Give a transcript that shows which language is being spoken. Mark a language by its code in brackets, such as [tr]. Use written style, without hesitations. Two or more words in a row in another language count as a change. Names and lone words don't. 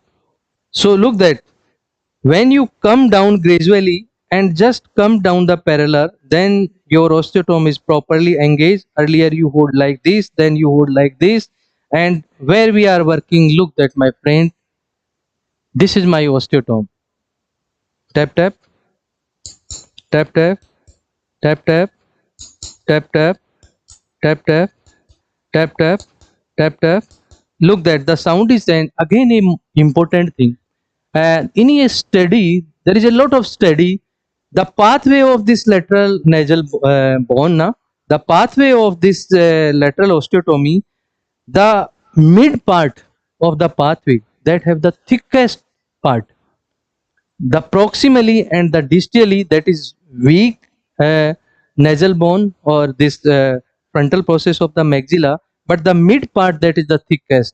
[en] So look that when you come down gradually and just come down the parallel, then your osteotome is properly engaged. Earlier you hold like this, then you hold like this, and where we are working, look that my friend, this is my osteotome. Tap tap, tap tap, tap tap, tap tap, tap tap, tap tap, tap tap. Look that the sound is then again important thing. And in a study, there is a lot of study. The pathway of this lateral nasal bone, the pathway of this lateral osteotomy, the mid part of the pathway that have the thickest part, the proximally and the distally, that is weak nasal bone or this frontal process of the maxilla, but the mid part, that is the thickest.